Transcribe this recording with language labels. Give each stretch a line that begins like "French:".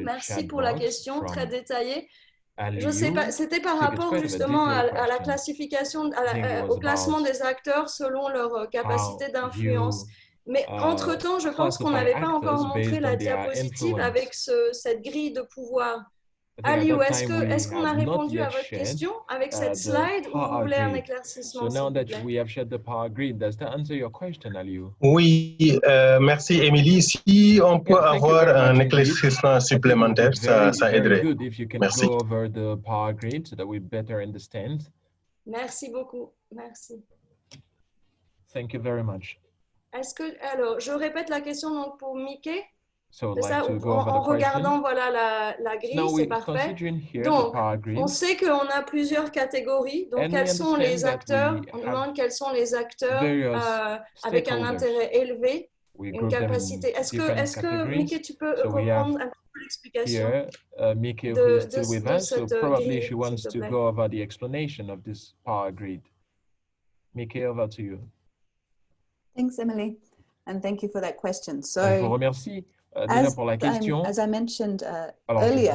French: Merci pour la question très détaillée. Je ne sais pas, c'était par rapport justement à la classification, au classement des acteurs selon leur capacité d'influence. Mais entre-temps, je pense qu'on n'avait pas encore montré la diapositive avec cette grille de pouvoir. Aliou, est-ce qu'on a répondu à votre question avec cette slide ou vous voulez un éclaircissement?
English: So now that we have shared the power grid, does that answer your question, Aliou?
French: Oui, merci Émilie. Si on peut avoir un éclaircissement supplémentaire, ça aiderait. Merci.
English: Go over the power grid so that we better understand.
French: Merci beaucoup. Merci.
English: Thank you very much.
French: Alors, je répète la question donc pour Mickey.
English: So,
French: c'est ça, en regardant voilà, la grille, c'est parfait. Donc, on sait qu'on a plusieurs catégories. Donc, quels sont les acteurs? On demande quels sont les acteurs avec un intérêt élevé, une capacité. Est-ce que Mickey, tu peux reprendre un peu l'explication
English: Mickey, who is still with us, so probably she wants to go over the explanation of this power grid. Mickey, over to you. Thanks, Emily, and thank you for that question. So,
French: je vous remercie. Déjà pour la question.
English: As I mentioned
French: Alors,
English: earlier,